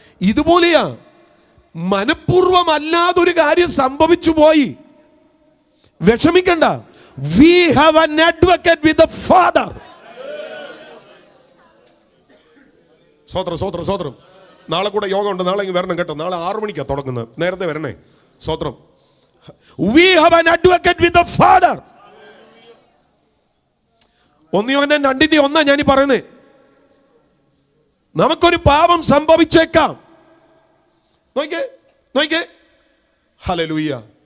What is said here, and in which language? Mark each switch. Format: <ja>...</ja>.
<ml>ഇതുപോലെയാ, മനഃപൂർവമല്ലാതൊരു കാര്യം സംഭവിച്ചു പോയി, വിഷമിക്കണ്ട.</ml> <en>We have an advocate with the Father.</en> <ml>സ്വോത്രം. നാളെ കൂടെ യോഗ ഉണ്ട്, നാളെ വരണം കേട്ടോ. നാളെ 6 മണിക്കാണ് തുടങ്ങുന്നത്, നേരത്തെ വരണേ. സ്വോത്രം.</ml> <en>We have an advocate with the Father.</en> <ml>1 യോഹന്നാൻ 2:1 ഞാനീ പറയുന്നത്. നമുക്കൊരു പാപം സംഭവിച്ചേക്കാം. നോക്കിക്കേ. ഹല്ലേലൂയ.</ml>